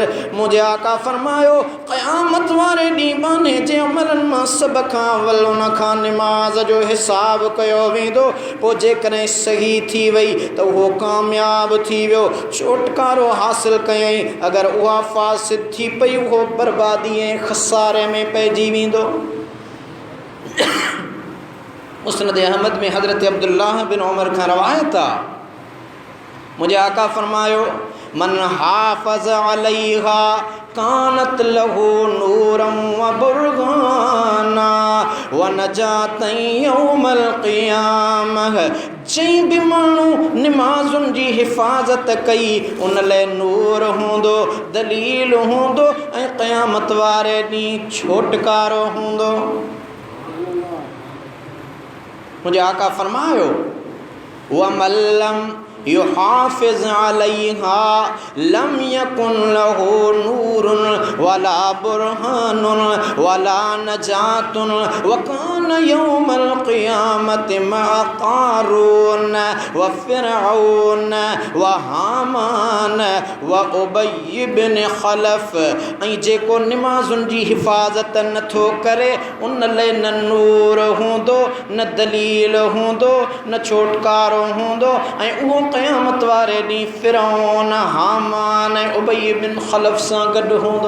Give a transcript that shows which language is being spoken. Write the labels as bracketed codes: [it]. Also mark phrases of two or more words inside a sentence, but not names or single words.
[sd] मुझे आका फरमायो क़यामत वारे ॾींहुं बाने जे अमलनि मां सभ खां अवल उन खां निमाज़ जो हिसाब कयो वेंदो, पोइ जेकॾहिं सही थी वई तो वो कामयाब थी वियो, छुटकारो हासिल कयई। अगर उहा फासिद थी पई वो बर्बादी ऐं खसारे में पइजी वेंदो। मुस्नद अहमद में हज़रत अब्दुल्लाह बिन उमर खां रवायत आहे, मुझे आका फरमायो [ar] من حافظ عليها كانت له نورا و برهانا و نجاة يوم القيامة. [sd] जंहिं बि माण्हू निमाज़ुनि जी हिफ़ाज़त कई उन लाइ नूर हूंदो, दलील हूंदो ऐं क़यामत वारे ॾींहुं छोटकारो हूंदो। मुझे आका फरमायो [ar] ومن لم يحافظ عليها لم يكن له نور ولا برهان ولا نجاة وكان يوم القيامة مع قارون وفرعون وهامان وأبي بن خلف. [sd] ऐं जेको निमाज़ुनि जी हिफ़ाज़त नथो करे उन लाइ न नूर हूंदो, न दलील हूंदो, न छोटकारो हूंदो ऐं उहो क़यामत वारे ॾींहुं फ़िरऔन, हामान ऐं उबय बिन ख़लफ़ सां गॾु हूंदो।